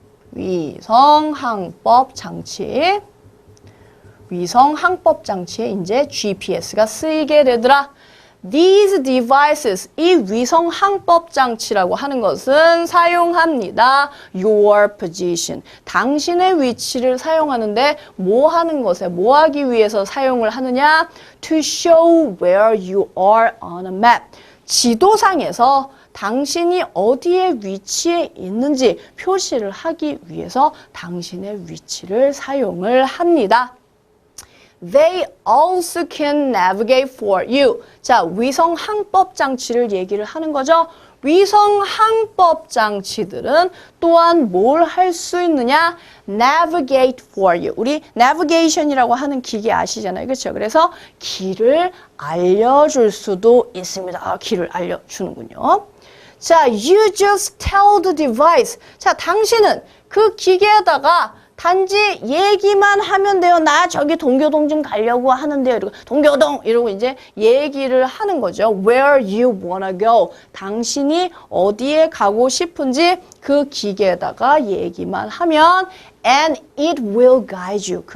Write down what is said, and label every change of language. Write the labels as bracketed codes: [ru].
[ko] 위성 항법 장치. 위성 항법 장치에 이제 GPS가 쓰이게 되더라. [en] These devices, [ko] 이 위성 항법 장치라고 하는 것은 사용합니다. [en] Your position, [ko] 당신의 위치를 사용하는데 뭐 하는 것에, 뭐 하기 위해서 사용을 하느냐? [en] To show where you are on a map. [ko] 지도상에서 당신이 어디에 위치해 있는지 표시를 하기 위해서 당신의 위치를 사용을 합니다. [en] They also can navigate for you. [ko] 자, 위성 항법 장치를 얘기를 하는 거죠. 위성 항법 장치들은 또한 뭘 할 수 있느냐? [en] Navigate for you. [ko] 우리 navigation이라고 하는 기계 아시잖아요. 그렇죠? 그래서 길을 알려줄 수도 있습니다. 길을 알려주는군요. [en] 자, you just tell the device. [ko] 자, 당신은 그 기계에다가 단지 얘기만 하면 돼요. 나 저기 동교동 좀 가려고 하는데요. 이러고 동교동 이러고 이제 얘기를 하는 거죠. [en] Where you wanna go. [ko] 당신이 어디에 가고 싶은지 그 기계에다가 얘기만 하면 [en] and it will guide you.